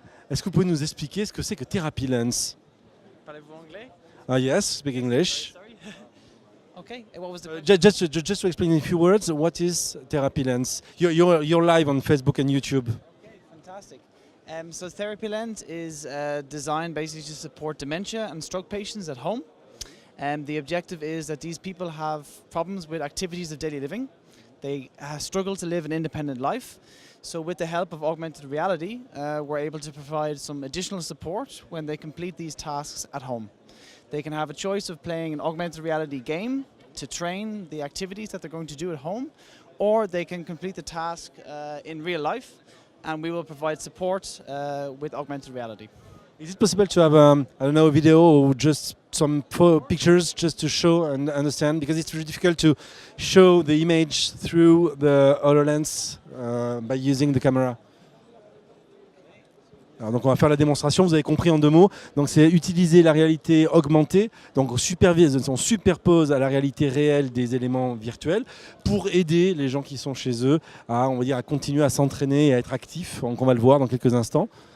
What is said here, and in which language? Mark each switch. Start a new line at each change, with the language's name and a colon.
French: Est-ce que vous pouvez nous expliquer ce que c'est que Therapy Lens? Parlez-vous anglais?
English: Yes, speak English. Sorry. Okay. And what was the Just to explain in a few words, what is Therapy Lens? You're live on Facebook and YouTube. Okay, fantastic. So Therapy Lens is designed basically to support dementia and stroke patients at home. The objective is that these people have problems with activities of daily living. They struggle to live an independent life. So with the help of augmented reality, we're able to provide some additional support when they complete these tasks at home. They can have a choice of playing an augmented reality game to train the activities that they're going to do at home, or they can complete the task in real life, and we will provide support with augmented reality. Is it possible to have, I don't know, a video or just some pictures just to show and understand? Because it's really difficult to show the image through the HoloLens by using the camera.
French: Alors donc on va faire la démonstration, vous avez compris en deux mots. Donc c'est utiliser la réalité augmentée, donc on superpose à la réalité réelle des éléments virtuels pour aider les gens qui sont chez eux à, on va dire, à continuer à s'entraîner et à être actifs. Donc on va le voir dans quelques instants.